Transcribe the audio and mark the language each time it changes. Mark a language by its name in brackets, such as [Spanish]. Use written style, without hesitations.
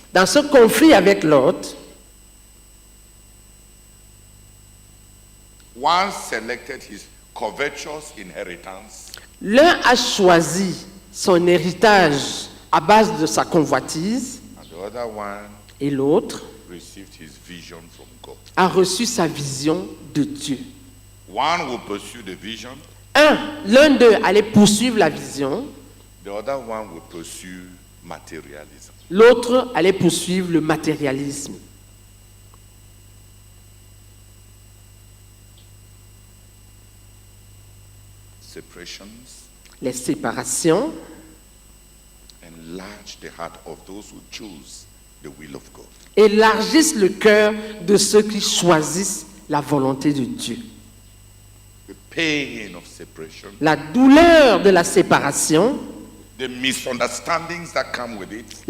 [French] dans ce conflit avec Lot, [English] One selected his covetous inheritance, [French] l'un a choisi son héritage à base de sa convoitise [English] and the other one [French] et l'autre [English] received his vision from God. [French] a reçu sa vision de Dieu. [English] One will pursue the vision, [French] L'un d'eux allait poursuivre la vision, [English] the other one will pursue materialism. [French] l'autre allait poursuivre le matérialisme. [English] Separations [French] Les séparations [English] enlarge the heart of those who choose the will of God. [French] élargissent le cœur de ceux qui choisissent la volonté de Dieu. [English] The pain of separation, [French] La douleur de la séparation, [English] the misunderstandings that come with it,